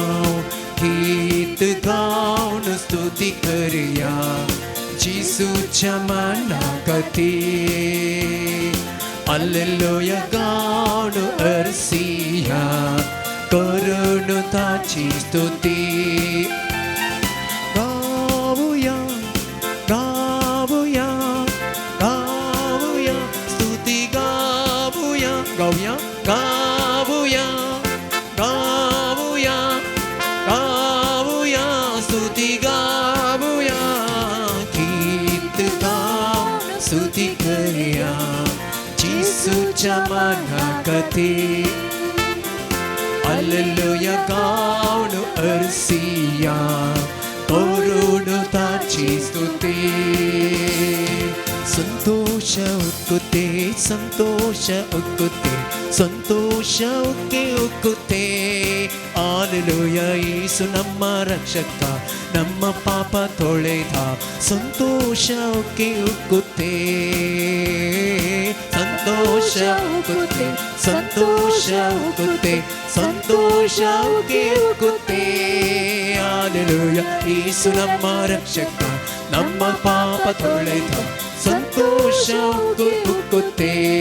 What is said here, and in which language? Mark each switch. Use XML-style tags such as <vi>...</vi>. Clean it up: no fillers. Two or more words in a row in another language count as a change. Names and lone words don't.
<kok>गाऊन स्तुती करया जीसूच्या मानाकते हालेलुया गाऊन हरसिया करून ताची स्तुती गाऊया गाऊया गाऊया स्तुती गाऊया गाऊया गाऊया गाऊया गाऊया स्तुती गाऊया गीत गाऊन स्तुती करूया जीसूच्या मानाकते हालेलुया गाऊन हरसिया करून ताची स्तुती</kok> <kn>ಸಂತೋಷ ಉಕ್ಕುತೆ ಸಂತೋಷ ಉಕ್ಕುತೆ ಸಂತೋಷ ಉಕ್ಕೆ ಉಕ್ಕುತ್ತೆ ಹಾಲೆಲೂಯ ಯೇಸು ನಮ್ಮ ರಕ್ಷಕ ನಮ್ಮ ಪಾಪ ತೊಳೆದ ಸಂತೋಷ ಉಕ್ಕೆ ಉಕ್ಕುತ್ತೆ ಸಂತೋಷ ಉಕ್ಕುತ್ತೆ ಸಂತೋಷ ಉಕ್ಕುತ್ತೆ ಸಂತೋಷ ಉಕ್ಕೆ ಉಕ್ಕುತ್ತೆ ಹಾಲೆಲೂಯ ಯೇಸು ನಮ್ಮ ರಕ್ಷಕ ನಮ್ಮ ಪಾಪ ತೊಳೆದ ಸಂತೋಷ ಉಕ್ಕುತ್ತೆ</kn>